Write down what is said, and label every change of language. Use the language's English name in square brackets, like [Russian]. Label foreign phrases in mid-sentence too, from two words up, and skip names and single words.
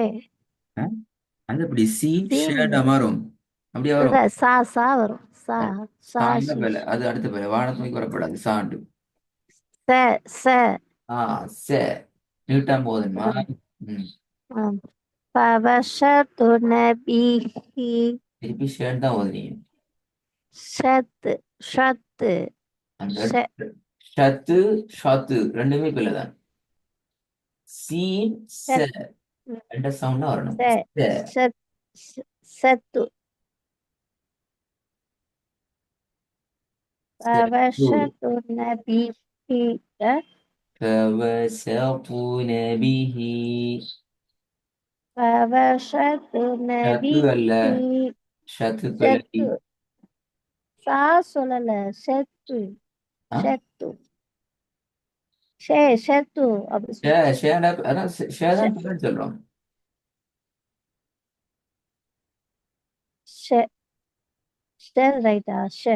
[Tamil] அது அப்படி சீன் சீன் ஷேடா மாறும். அப்படியே வரும். இல்ல சா சா வரும் சா சா சாண்ட ஷி பெல அது அடுத்த பெல. வானத்துக்கு வரப்படாது சாண்டு. ச ச ஆ ச நீட்டாம் போதுமா. ம். [Arabic] فبشرتن به [Tamil] திருப்பி ஷேட் தான் ஓதுறீங்க. [Arabic] شت شت [Tamil] அந்த [Arabic] ش [Tamil] ஷத்து ஷாத்து ரெண்டுமே பெல தான். சீன் ச [Arabic] شت [Tamil] ரெண்ட சவுண்ட் தான் வரணும். [Arabic] س [Tamil] ச [Arabic] شت ست [Tamil] சத்து [Arabic] فبشرتن به فوسطن به. فبشرتن [Tamil] ஷத்து [Arabic] به [Tamil] அல்ல. ஷத்து பெலடி. شت சா சொல்லல செத்து ஆ செத்து ஷே செத்து அப்படி ஷே சொல்லு ஷேடா அதான் ஷே ஷே தான் பெலன்னு சொல்றோம். ஷே ஷே ரைட்டா ஷே